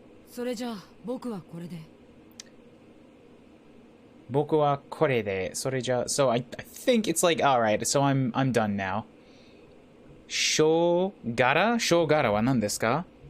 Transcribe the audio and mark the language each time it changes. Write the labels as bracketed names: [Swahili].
[Japanese] それじゃあ僕はこれで。僕はこれで。それじゃ。 [English] So I think it's like, alright, so I'm done now. [Japanese] しょうがらは何ですか?